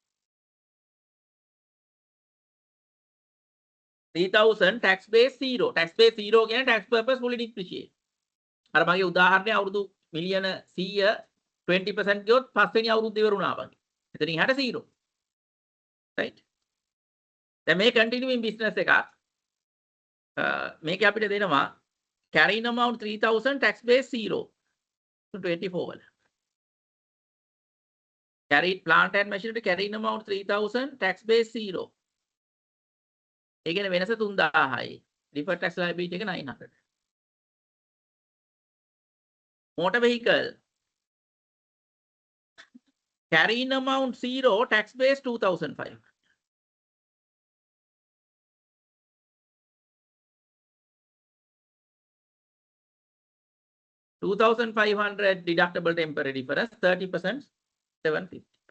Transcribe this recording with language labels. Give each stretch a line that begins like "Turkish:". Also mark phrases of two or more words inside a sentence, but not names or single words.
English: 3000, tax base 0. Tax base 0 කියන්නේ tax purpose fully depreciate.
Sinhala: අර මගේ උදාහරණය අවුරුදු මිලියන 100 20% ගියොත් පස්වෙනි අවුරුද්ද ඉවරුණා වගේ. එතනින් එහාට 0. Right? දැන් මේ
English: continuing business
Sinhala: එකක්. මේක අපිට දෙනවා
English: carrying amount 3000, tax base 0.
Sinhala: 24 වල.
English: Carried plant and machinery carrying amount 3000, tax base 0.
Sinhala: ඒ කියන්නේ වෙනස 3000යි.
English: Deferred tax liability එක 900. Motor vehicle carrying amount 0, tax base 2,500. $2,500 deductible temporary difference, 30%, 750.